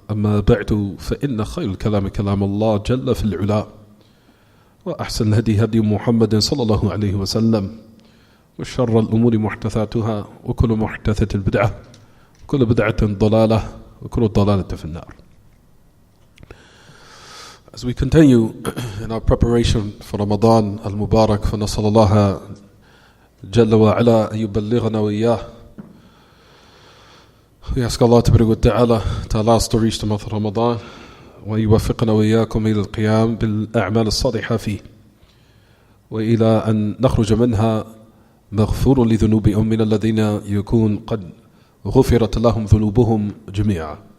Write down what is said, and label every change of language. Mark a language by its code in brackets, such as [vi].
[ar] أما بعد، فإن خير الكلام كلام الله جل في العلا، وأحسن الهدي هدي محمد صلى الله عليه وسلم، وشر الأمور محدثاتها، وكل محدثة بدعة، وكل بدعة ضلالة، وكل ضلالة في النار. [en] As we continue in our preparation for Ramadan al-Mubarak, [ar] فنسأل الله جل وعلا أن يبلغنا وإياه. [en] We ask Allah ta'ala to allow us to reach the month of Ramadan [ar] ويوفقنا وإياكم إلى القيام بالأعمال الصالحة فيه، وإلى أن نخرج منها مغفور لذنوب أمنا الذين يكون قد غفرت لهم ذنوبهم جميعا.